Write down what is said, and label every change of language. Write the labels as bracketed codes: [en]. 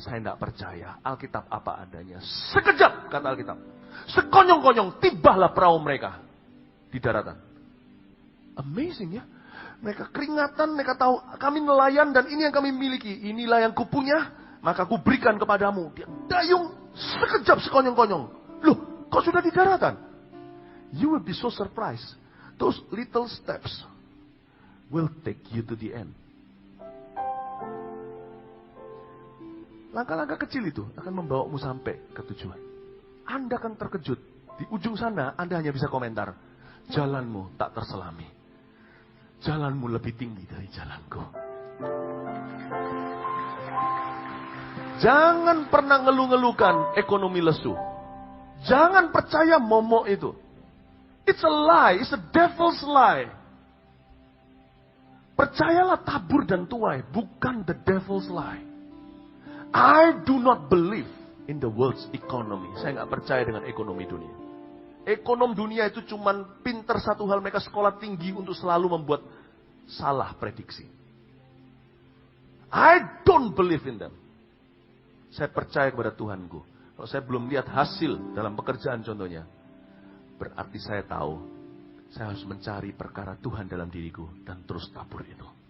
[id] Saya tidak percaya. Alkitab apa adanya. Sekejap, kata Alkitab. Sekonyong-konyong, tibalah perahu mereka di daratan. Amazing ya. Mereka keringatan, mereka tahu kami nelayan dan ini yang kami miliki. Inilah yang kupunya, maka kuberikan kepadamu. Dia dayung sekejap, sekonyong-konyong. Loh, kok sudah di daratan? [en] You will be so surprised. Those little steps will take you to the end. [id] Langkah-langkah kecil itu akan membawamu sampai ke tujuan. Anda akan terkejut. Di ujung sana Anda hanya bisa komentar. Jalanmu tak terselami. Jalanmu lebih tinggi dari jalanku. Jangan pernah ngeluh-ngeluhkan ekonomi lesu. Jangan percaya momok itu. [en] It's a lie. It's a devil's lie. [id] Percayalah tabur dan tuai, bukan [en] the devil's lie. I do not believe in the world's economy. [id] Saya nggak percaya dengan ekonomi dunia. Ekonom dunia itu cuman pinter satu hal, mereka sekolah tinggi untuk selalu membuat salah prediksi. [en] I don't believe in them. [id] Saya percaya kepada Tuhanku. Kalau saya belum lihat hasil dalam pekerjaan contohnya, berarti saya tahu saya harus mencari perkara Tuhan dalam diriku dan terus tabur itu.